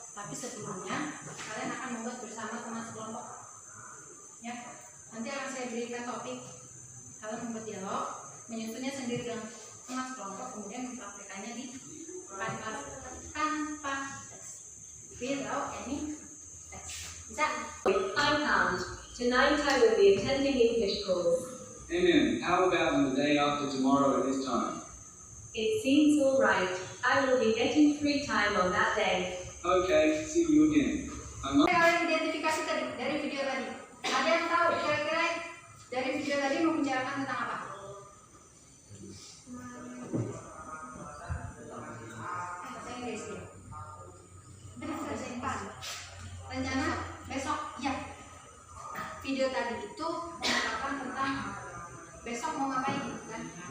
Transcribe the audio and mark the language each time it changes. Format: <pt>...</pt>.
<id>Tapi sebelumnya kalian akan membuat bersama teman sekelompok. Ya, nanti akan saya berikan topik. Kalian membuat dialog, menyusunnya sendiri dengan teman sekelompok, kemudian mempraktekannya di depan kelas tanpa tes,</id> <en>without any tes.</en> <id>Bisa?</id> <en>I'm Pound. Tonight I will be attending English course. Amen. How about on the day after tomorrow at this time? It seems all right. I will be getting free time on that day. Okay, see you again.</en> <id>Kalian identifikasi tadi dari video tadi. Ada yang tahu kira-kira dari video tadi membicarakan tentang apa? Bahasa Inggris ya. Benar bahasa Inggris. Rencana besok ya. Video tadi itu mengatakan tentang besok mau ngapain kan?</id>